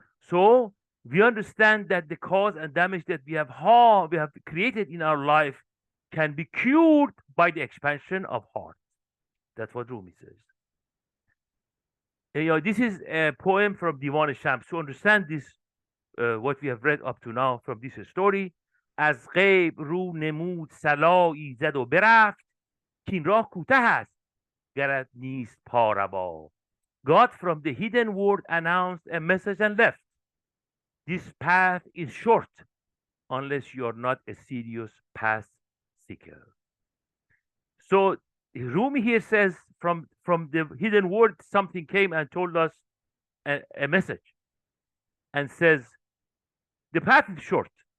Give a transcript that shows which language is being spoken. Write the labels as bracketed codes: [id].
[en] So we understand that the cause and damage that we have created in our life can be cured by the expansion of heart. That's what Rumi says. This is a poem from Divan-e Shams. To understand this, what we have read up to now from this story, [fa] از غیب رو نمود صلایی زد و برفت که این راه کوتاه است گرت نیست پاروا. [en] God from the hidden world announced a message and left. This path is short unless you are not a serious path seeker. So Rumi here says from the hidden world something came and told us a message and says the path is short.